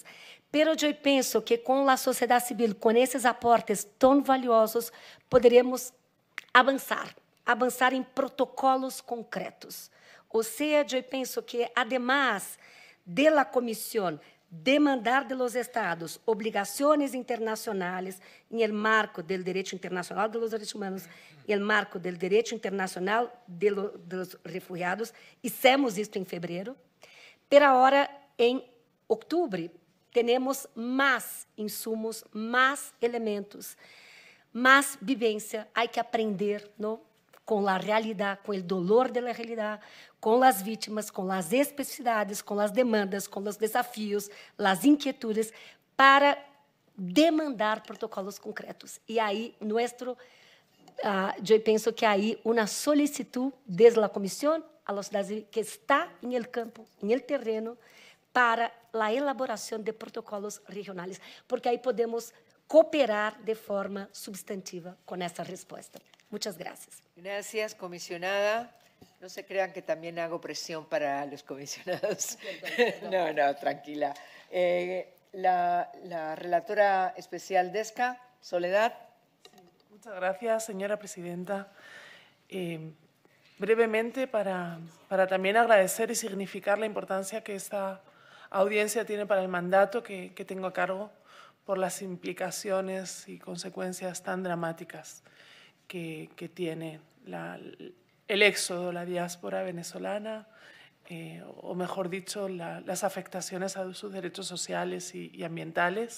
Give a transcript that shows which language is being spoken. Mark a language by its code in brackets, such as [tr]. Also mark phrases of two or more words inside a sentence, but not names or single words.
[pt] Pero eu penso que com a sociedade civil, com esses aportes tão valiosos, poderemos avançar em protocolos concretos. Ou seja, eu penso que, además da comissão demandar [es] de los estados [pt] obrigações internacionais em [es] el marco [pt] do direito internacional [es] de los [pt] direitos humanos, em [es] el marco [pt] do direito internacional [es] de los refugiados, [pt] hicimos isto em fevereiro, pero agora, em outubro, temos mais insumos, mais elementos, mais vivência, há que aprender, não? Com a realidade, com o dolor da realidade, com as vítimas, com as especificidades, com as demandas, com os desafios, as inquietudes, para demandar protocolos concretos. E aí, eu penso que aí uma solicitud desde a comissão [es] a la [pt] sociedade civil que está em [es] el campo, [pt] em [es] el terreno, [pt] para a elaboração de protocolos regionais, porque aí podemos cooperar de forma substantiva com essa resposta. [es] Muchas gracias. Gracias, comisionada. No se crean que también hago presión para los comisionados. No, tranquila. La relatora especial Desca, Soledad. Muchas gracias, señora presidenta. Brevemente, para también agradecer y significar la importancia que esta audiencia tiene para el mandato que tengo a cargo por las implicaciones y consecuencias tan dramáticas que tiene el éxodo, la diáspora venezolana, o mejor dicho, las afectaciones a sus derechos sociales y ambientales.